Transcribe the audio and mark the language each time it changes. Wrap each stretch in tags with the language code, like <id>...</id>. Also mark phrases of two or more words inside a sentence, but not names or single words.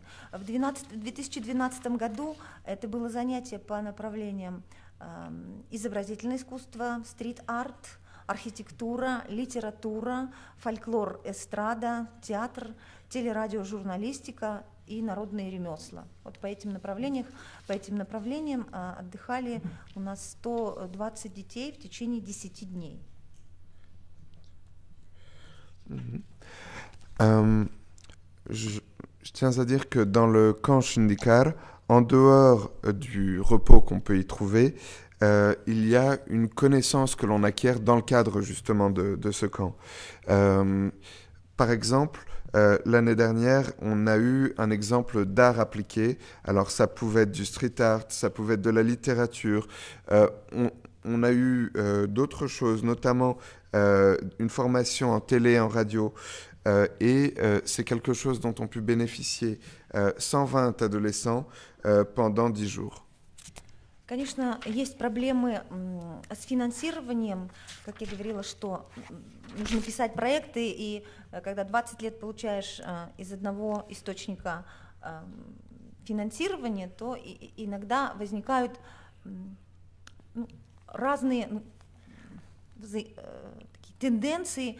<ru>В 2012 году это было занятие по направлениям изобразительное искусство, стрит-арт, архитектура, литература, фольклор, эстрада, театр, телерадиожурналистика и народные ремесла. Вот по этим направлениям отдыхали у нас 120 детей в течение 10 дней.</ru> <fr>Je tiens à dire que dans le camp Shindikar, en dehors du repos qu'on peut y trouver, il y a une connaissance que l'on acquiert dans le cadre justement de ce camp. Par exemple, l'année dernière, on a eu un exemple d'art appliqué. Alors ça pouvait être du street art, ça pouvait être de la littérature. On a eu d'autres choses, notamment une formation en télé et en radio. Et c'est quelque chose dont ont pu bénéficier 120 adolescents pendant 10 jours.</fr> <ru>Конечно, есть проблемы с финансированием, как я говорила, что нужно писать проекты, и когда 20 лет получаешь из одного источника финансирования, то иногда возникают разные тенденции.</ru>